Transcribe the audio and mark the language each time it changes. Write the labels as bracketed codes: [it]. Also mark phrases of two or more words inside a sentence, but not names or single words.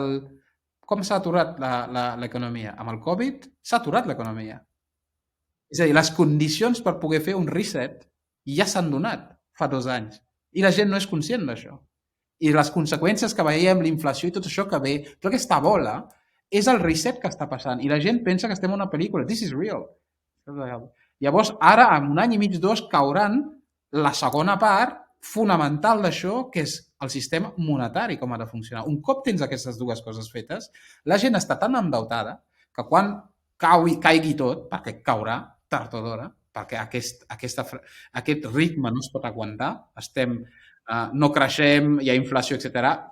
[ca] Com s'ha aturat l'economia? Amb el Covid s'ha aturat l'economia. És a dir, les condicions per poder fer un reset ja s'han donat fa 2 anys. I la gent no és conscient d'això. I les conseqüències que veiem, l'inflació i tot això que ve, tota aquesta bola, és el reset que està passant i la gent pensa que estem en una pel·lícula. [en] This is real. [ca] Llavors, ara, en un any i mig, 2, cauran la segona part fonamental d'això, que és el sistema monetari, com ha de funcionar. Un cop tens aquestes dues coses fetes, la gent està tan endeutada que quan caigui tot, perquè caurà tard o d'hora, perquè aquest ritme no es pot aguantar, no creixem, hi ha inflació, etc.